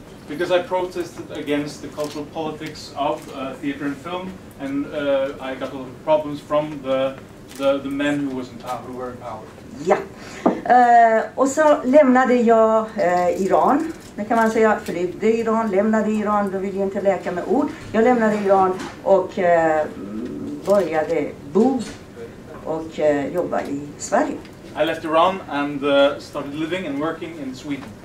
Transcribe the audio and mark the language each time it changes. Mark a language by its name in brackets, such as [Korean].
[English] Because I protested against the cultural politics of theater and film, and I got a lot of problems from the men who were in power. [Swedish] Ja, och så lämnade jag Iran. Det kan man säga, flydde Iran, lämnade Iran, då vill jag inte leka med ord. Jag lämnade Iran och började bo och jobba i Sverige. [English] I left Iran and started living and working in Sweden.